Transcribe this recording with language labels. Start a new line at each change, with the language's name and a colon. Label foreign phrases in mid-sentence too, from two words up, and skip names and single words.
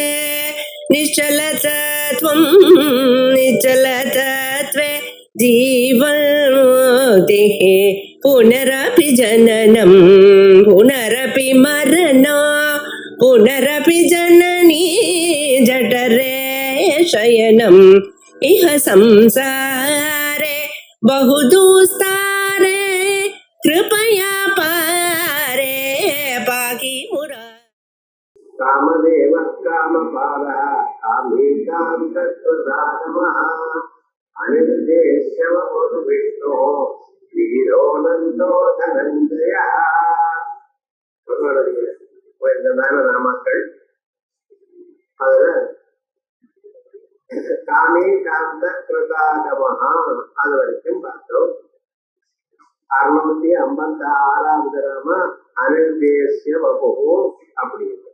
Sanskrit: निश्चलतत्वं निश्चलतत्वे जीवन्मुक्तिः पुनरपि जननं पुनरपि मरणं पुनरपि जननी जठरे शयनम् इह संसारे बहुदुस्तारे कृपया पारे पाहि मुरा कामदेव कामपालः कामेशां तत्त्वदानवः अनिर्देश्यवपुर्विष्णो वीरोऽनन्दो धनञ्जयः.
Tamil: உயர்ந்ததான நாமக்கள். அதுல
Sanskrit: कामे कान्त कृतागमः
Tamil: அது வரைக்கும் பார்த்தோம். 656வது நாம
Sanskrit: अनिर्देश्य वपु
Tamil: அப்படின்னு.